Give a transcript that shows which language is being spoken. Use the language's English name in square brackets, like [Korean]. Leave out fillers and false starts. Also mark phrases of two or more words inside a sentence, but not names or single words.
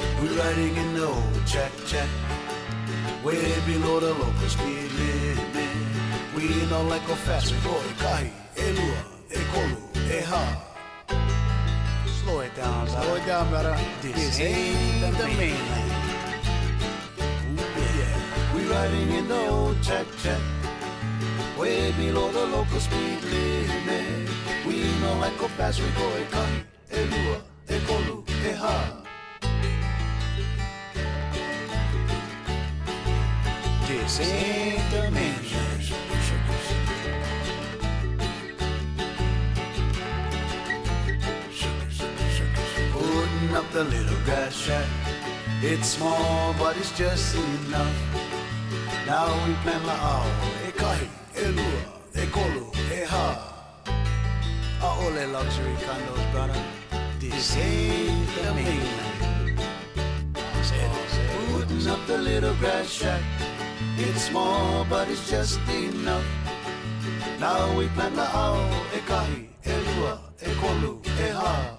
[English] We're riding in the old check, way below the local speed limit. We don't like go fast, we go [Hawaiian] e kahi, e lua, e kolu, e ha. [English] Slow it down, brother. This ain't the mainland. Ooh, yeah. We riding in the old check, way below the local speed limit. We don't like go fast, we go [Hawaiian] e kahi, e lua, e kolu, e ha. [English] This ain't the mainland. Putting up the little grass shack. It's small, but it's just enough. Now we plan la'ao, [Hawaiian] e kahi, e lua, e kolu, e ha. [English] A'ole luxury condos, brother. This ain't the mainland. Putting up the little grass shack. It's small, but it's just enough. Now we plan la'ao, [Hawaiian] e kahi, e lua, e kolu, e ha.